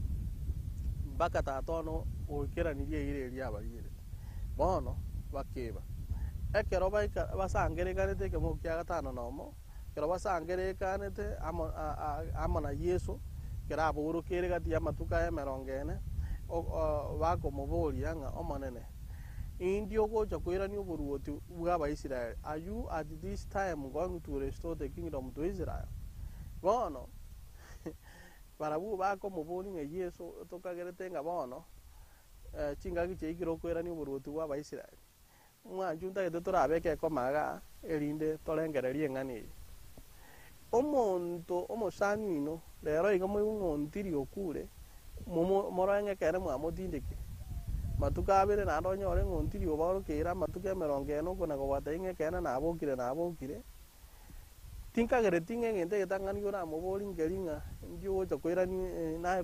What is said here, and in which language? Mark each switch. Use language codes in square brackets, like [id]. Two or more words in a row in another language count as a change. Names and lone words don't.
[guz] mpaka tatono goikeranirie ire eria abariere bono bakeba ekero basangerekanete ekemo kia gatano nomo kero basangerekanete amo na Yesu kero aborokere gati amatuka ya 40 bakomoboria ng'a omonene indi ogocha koirania oboruoti bwa Abaisiraeli [en] are you at this time going to restore the kingdom to Israel [guz] bono barabu bakomobori ng'a Yesu tokagerete ng'a bono chingaki cheikire koirania oboruoti bwa Abaisiraeli mwanchu ntagete torabeke ekomaga erinde torengererie eng'ana eye omonto omosani ino rero igo moing'ontiri okure morenge kere mwamotindeke matuka abere nando nyore ng'ontiri oborokera matuka 40 kona kogwata ing'ekene nabokire tinkagereti ng'egente getang'ani oramobori ngeri ng'a ndio gocha koirani naye